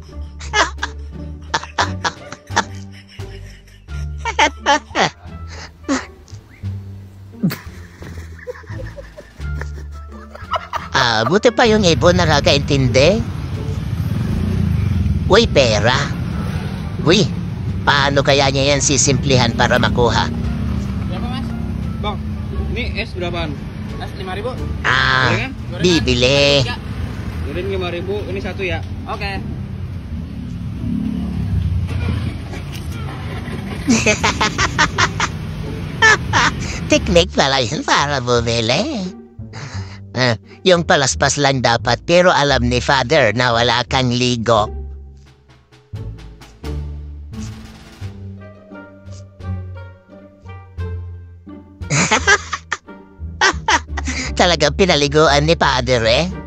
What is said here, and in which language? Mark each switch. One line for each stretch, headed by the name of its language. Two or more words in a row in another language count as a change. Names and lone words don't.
Filipino: Buti pa yung ibon nakakaintindi. Uy, pera. Uy, paano kaya niya yan sisimplihan para makuha?
Indonesian: Berapa mas? Bang, ini es berapaan? Es 5.000. Bibili. Goren 5.000, ini satu ya? Oke.
Filipino: Teknik pala yun para bumili. Yung palaspas lang dapat, pero alam ni Father na wala kang ligo. Talagang pinaliguan ni Father eh.